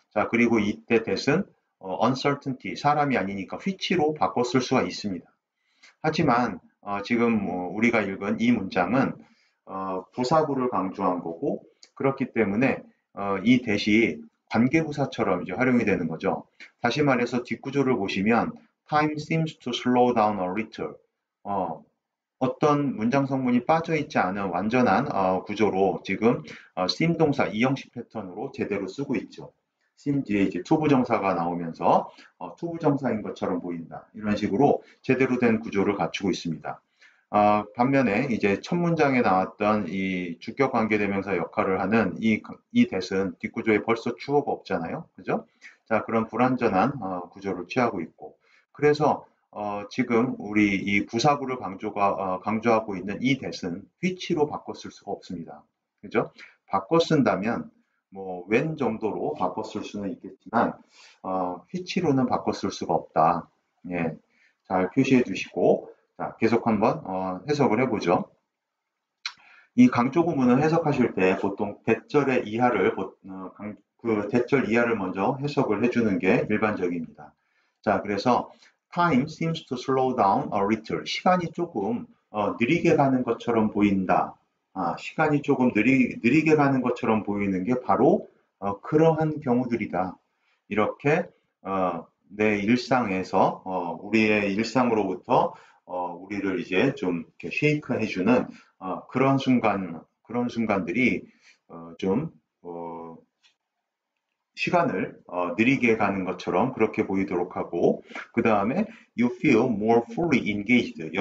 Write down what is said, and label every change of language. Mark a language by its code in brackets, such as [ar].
[ko] 자, 그리고 이때 that은 uncertainty, 사람이 아니니까 which로 바꿨을 수가 있습니다. 하지만 지금 우리가 읽은 이 문장은 부사구를 강조한 거고 그렇기 때문에 이 that이 관계부사처럼 이제 활용이 되는 거죠. 다시 말해서 뒷구조를 보시면 [en] time seems to slow down a little. [ko] 어떤 문장 성분이 빠져 있지 않은 완전한 구조로 지금 seem 동사 이형식 패턴으로 제대로 쓰고 있죠. seem 뒤에 이제 투부정사가 나오면서 투부정사인 것처럼 보인다. 이런 식으로 제대로 된 구조를 갖추고 있습니다. 반면에 이제 첫 문장에 나왔던 이 주격 관계대명사 역할을 하는 이 that은 뒷구조에 벌써 주어가 없잖아요. 그죠? 자, 그런 불완전한 구조를 취하고 있고. 그래서 지금 우리 이 부사구를 강조하고 있는 이 that은 which로 바꿔 쓸 수가 없습니다. 그죠? 바꿔 쓴다면 뭐 when 정도로 바꿔 쓸 수는 있겠지만 which로는 바꿔 쓸 수가 없다. 예, 잘 표시해 두시고 자, 계속 한번 해석을 해보죠. 이 강조 구문을 해석하실 때 보통 대절의 이하를 그 대절 이하를 먼저 해석을 해주는 게 일반적입니다. 자, 그래서 [en] time seems to slow down a little. [ko] 시간이 조금 느리게 가는 것처럼 보인다. 시간이 조금 느리게 가는 것처럼 보이는 게 바로 그러한 경우들이다. 이렇게 내 일상에서 우리의 일상으로부터 우리를 이제 좀 이렇게 쉐이크 해주는 그런 순간들이 좀 시간을 느리게 가는 것처럼 그렇게 보이도록 하고 그 다음에 [en] you feel more fully engaged.